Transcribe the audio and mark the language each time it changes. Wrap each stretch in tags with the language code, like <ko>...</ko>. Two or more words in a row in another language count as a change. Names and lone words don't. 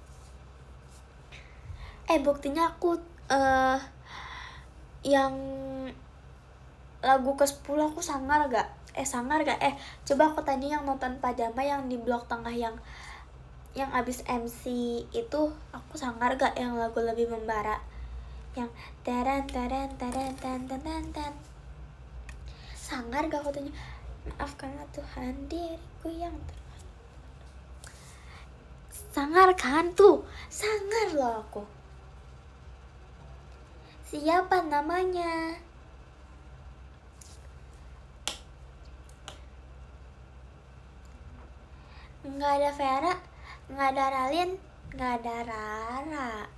<id>Buktinya aku yang lagu ke-10 aku sangar gak? Coba aku tadi yang nonton pajama yang di blok tengah yang abis MC itu, aku sangar gak yang lagu lebih membara, yang taran taran taran tan tan tan tan. Sangar gak aku tanya? Maafkanlah Tuhan diriku yang sangar kan tuh, sangar loh aku. Siapa namanya? Nggak ada Vera, nggak ada Ralin, nggak ada Rara.</id>